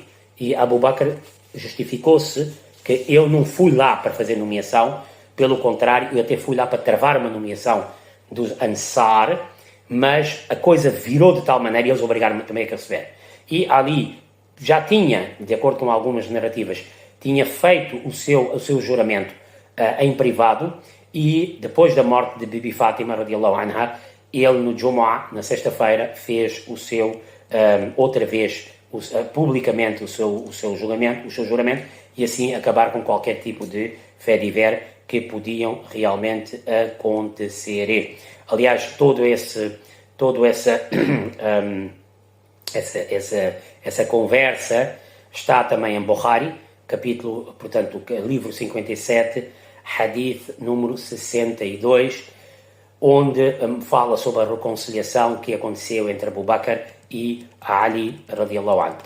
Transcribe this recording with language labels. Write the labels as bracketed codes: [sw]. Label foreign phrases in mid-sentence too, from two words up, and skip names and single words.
[pt] E Abu Bakr justificou-se que eu não fui lá para fazer nomeação, pelo contrário, eu até fui lá para travar uma nomeação dos Ansar, mas a coisa virou de tal maneira e eles obrigaram-me também a receber. E Ali já tinha, de acordo com algumas narrativas, tinha feito o seu juramento em privado, e depois da morte de Bibi Fátima, [ar] رضي الله عنها, [pt] ele no Jumu'ah, na sexta-feira, fez o seu, outra vez, publicamente o seu juramento, e assim acabar com qualquer tipo de fé diver que podiam realmente acontecer. Aliás, essa conversa está também em Bukhari, capítulo, portanto, livro 57, hadith número 62, onde fala sobre a reconciliação que aconteceu entre Abu Bakr e Ali [ar] رضي الله عنه.